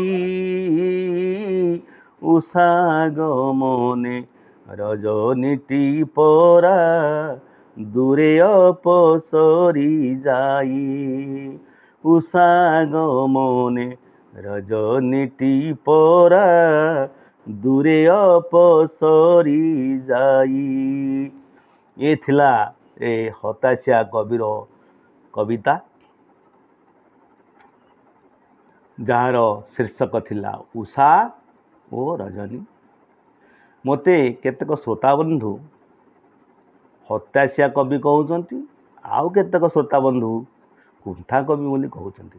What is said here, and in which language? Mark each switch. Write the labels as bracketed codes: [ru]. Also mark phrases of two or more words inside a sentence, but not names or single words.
[or] ଉଷା ଆଗମନେ ରଜନୀଟି ପରା ଦୂରେ ଅପସରି ଯାଇ ଉଷା ଆଗମନେ ରଜନୀଟି ପରା ଦୂରେ ଅପସରି ଯାଇ। ଏ ଥିଲା ଏ ହତାଶିଆ କବିର କବିତା, ଯାହାର ଶୀର୍ଷକ ଥିଲା ଉଷା ଓ ରଜନୀ। ମୋତେ କେତେକ ଶ୍ରୋତାବନ୍ଧୁ ହତାଶିଆ କବି କହୁଛନ୍ତି, ଆଉ କେତେକ ଶ୍ରୋତାବନ୍ଧୁ କୁଣ୍ଠା କବି ବୋଲି କହୁଛନ୍ତି।